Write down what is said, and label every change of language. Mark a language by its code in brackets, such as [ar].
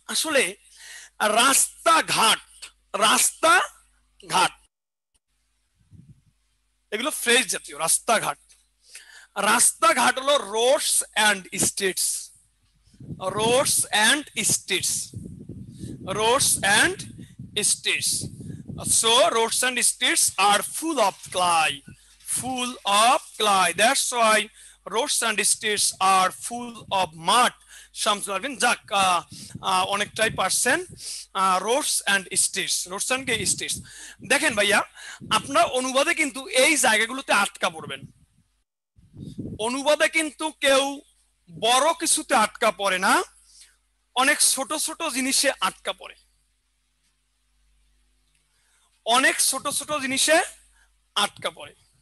[bn] আসলে রাস্তাঘাট, রাস্তাঘাট এগুলো ফ্রেজ জাতীয়। রাস্তাঘাট, রাস্তাঘাট হলো [en] Roads and streets, roads and streets, roads and streets. So roads and streets are full of clay, full of clay. That's why roads and streets are full of mud. [bn] Shamsul আরবিন যাক অনেকটাই পারছেন। [en] Roads and streets, roads and streets. [bn] দেখেন ভাইয়া আপনার অনুবাদে কিন্তু এই জায়গাগুলোতে আটকা পড়বেন। অনুবাদে কিন্তু কেউ বড় কিছুতে আটকা পড়ে না, অনেক ছোট ছোট জিনিসে আটকা পড়ে, অনেক ছোট ছোট জিনিসে আটকা পড়ে।